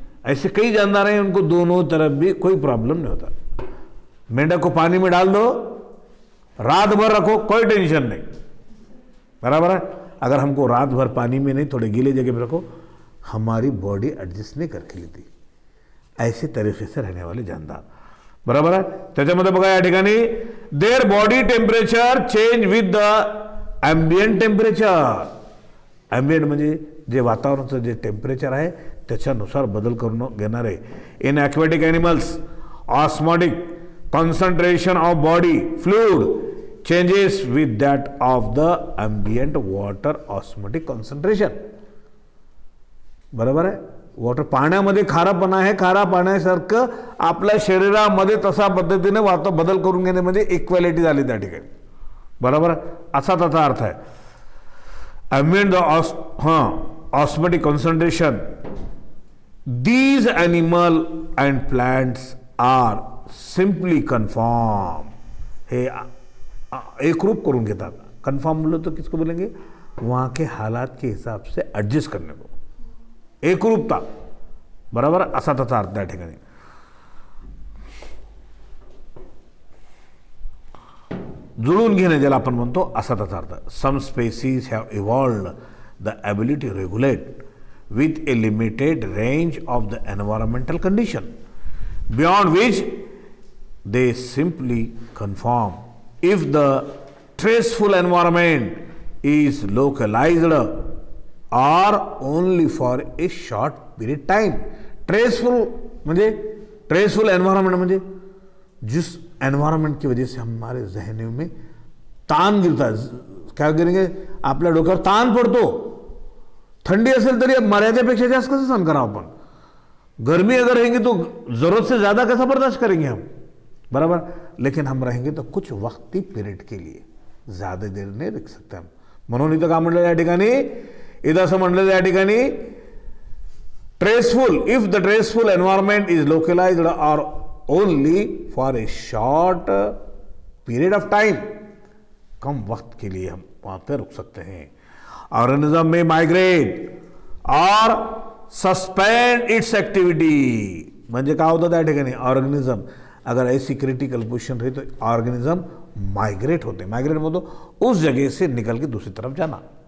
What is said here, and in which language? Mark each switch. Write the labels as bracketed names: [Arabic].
[Hindi] ऐसे कई जानदार हैं, उनको दोनों तरफ भी कोई प्रॉब्लम नहीं होता. मेंढक को पानी में डाल दो, रात भर रखो, कोई टेंशन नहीं, बराबर है. अगर हमको रात भर पानी में नहीं, थोड़े गीले जगह पे रखो, हमारी बॉडी एडजस्ट नहीं करके लेती. ऐसे तरीके से रहने वाले जानदार, बराबर [Marathi] आहे. त्याच्यामध्ये बघा या ठिकाणी [English] Their body temperature change with the ambient temperature. [Marathi] Ambient म्हणजे जे वातावरणाचं जे टेम्परेचर आहे त्याच्यानुसार बदल करून घेणारे. [English] In aquatic animals osmotic concentration of body fluid changes with that of the ambient water osmotic concentration. [Marathi] बरोबर आहे. वॉटर पाण्यामध्ये खारापणा आहे, खारा पाण्यासारखं आपल्या शरीरामध्ये तसा पद्धतीने बदल करून घेणे म्हणजे इक्वॅलिटी झाली त्या ठिकाणी, बरोबर. असा त्याचा अर्थ आहे. Ambient osmotic concentration. [English] These animal and plants are simply conform. [Marathi] हे एकरूप करून घेतात. [Hindi] कन्फॉर्म बोलो तो किसको बोलेंगे, वहाँ के हालात के हिसाब से एडजस्ट करने को, एकरूपता, बराबर. [Marathi] असा त्याचा अर्थ त्या ठिकाणी. जुळून घेणे ज्याला आपण म्हणतो, असा त्याचा अर्थ. [English] Some species have evolved the ability to regulate with a limited range of the environmental condition beyond which they simply conform. If the stressful environment is localised are only for a short period time. [Marathi] Stressful म्हणजे stressful environment म्हणजे [Hindi] जिस environment की वजह से हमारे जहनों में ताण गिरता है. [Marathi] काय [Hindi] गिरेंगे, [Marathi] आपल्या डोक्यावर ताण पडतो. थंडी असेल तरी मर्यादेपेक्षा जास्त कसं सहन करावं आपण. [Hindi] गर्मी अगर रहेंगे तो जरूरत से ज्यादा कैसा बर्दाश्त करेंगे हम, बराबर. लेकिन हम रहेंगे तो कुछ वक्ती पिरियड के लिए, ज्यादा देर [Marathi] नाही [Hindi] रख सकते हम. [Marathi] म्हणून इथं काय म्हटलेलं या ठिकाणी, [English] इथं असं म्हटलेलं या ठिकाणी, stressful, if the stressful environment is localised और only for a short period of time, [Hindi] कम वक्त के लिए हम वहां पर रुक सकते हैं. [English] Organism में migrate और suspend its activity. [Marathi] म्हणजे काय होतं त्या ठिकाणी, [Hindi] ऑर्गेनिज्म अगर ऐसी क्रिटिकल पोजिशन रही तो ऑर्गेनिज्म माइग्रेट होते. माइग्रेट मतलब उस जगह से निकल के दूसरी तरफ जाना.